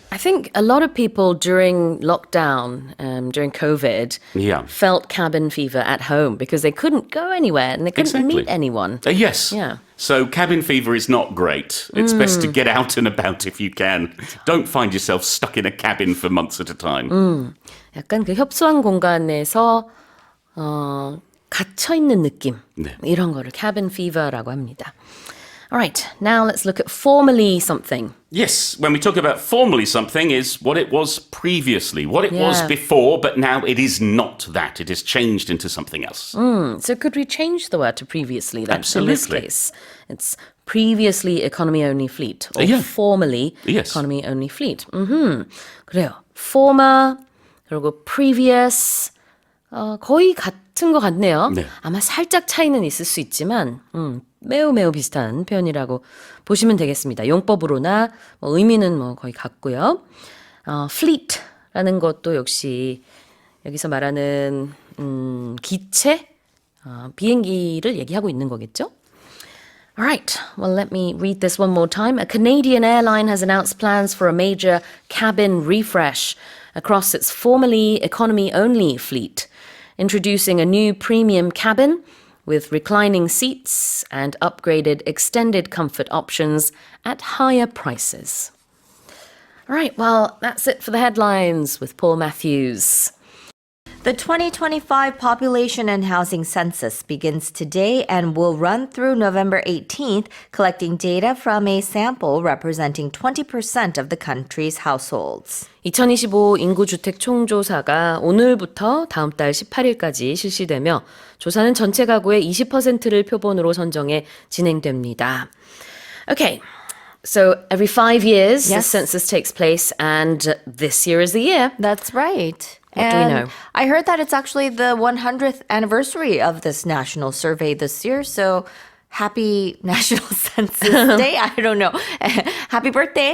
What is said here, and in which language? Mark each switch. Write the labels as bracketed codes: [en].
[en] I think a lot of people during lockdown, during COVID, felt cabin fever at home because they couldn't go anywhere and they couldn't meet anyone. Yes. Yeah. So cabin fever is not great. It's best to get out and about if you can. Don't find yourself stuck in a cabin for months at a time. [ko] 약간 그 협소한 공간에서 갇혀 있는 느낌. 이런 거를 cabin fever라고 합니다. [en] All right, now let's look at formally something. Yes, when we talk about formally something is what it was previously, what it was before, but now it is not that. It is changed into something else. So could we change the word to previously then? Absolutely. In this case, it's previously economy-only fleet or formerly economy-only fleet. [ko] 그래요. former 그리고 previous 거의 같은 것 같네요. 아마 살짝 차이는 있을 수 있지만 매우 비슷한 표현이라고 보시면 되겠습니다. 용법으로나 의미는 거의 같고요. fleet라는 것도 역시 여기서 말하는 기체, 비행기를 얘기하고 있는 거겠죠? [en] All right, well, let me read this one more time. A Canadian airline has announced plans for a major cabin refresh across its formerly economy-only fleet, introducing a new premium cabin with reclining seats and upgraded extended comfort options at higher prices. All right, well, that's it for the headlines with Paul Matthews. The 2025 Population and Housing Census begins today and will run through November 18th, collecting data from a sample representing 20% of the country's households. [ko] 2025 인구주택 총조사가 오늘부터 다음 달 18일까지 실시되며 조사는 전체 가구의 20%를 표본으로 선정해 진행됩니다. [en] Okay, so every 5 years the census takes place and this year is the year. That's right. What do we know? I heard that it's actually the 100th anniversary of this national survey this year, so happy National Census Day. I don't know. Happy birthday.